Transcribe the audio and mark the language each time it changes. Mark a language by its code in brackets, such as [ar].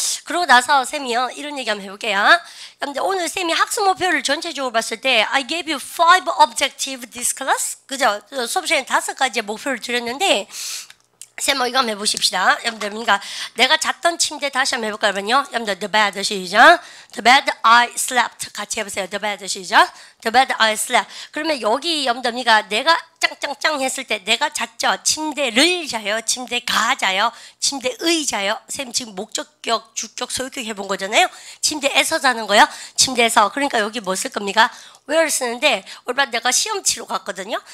[ko] 그러고 나서 쌤이요 이런 얘기 한번 해볼게요. 여러분들 오늘 쌤이 학습 목표를 전체적으로 봤을 때 [en] I gave you 5 objectives this class. [ko] 그죠? 수업 시간에 5가지의 목표를 드렸는데 쌤 이거 한번 해보십시다. 여러분들 그러니까 내가 잤던 침대 다시 한번 해볼까요? 여러분들 [en] the bed [ko] 시작. [en] The bed I slept [ko] 같이 해보세요. [en] The bed [ko] 시작. [en] The bed I slept. [ko] 그러면 여기 여러분들 내가 짱짱짱 했을 때 내가 잤죠. 침대를 자요. 침대가 자요. 침대의 자요. 쌤 지금 목적격, 주격, 소유격 해본 거잖아요. 침대에서 자는 거요. 침대에서. 그러니까 여기 뭐 쓸 겁니까? where 쓰는데 얼마 내가 시험 치러 갔거든요.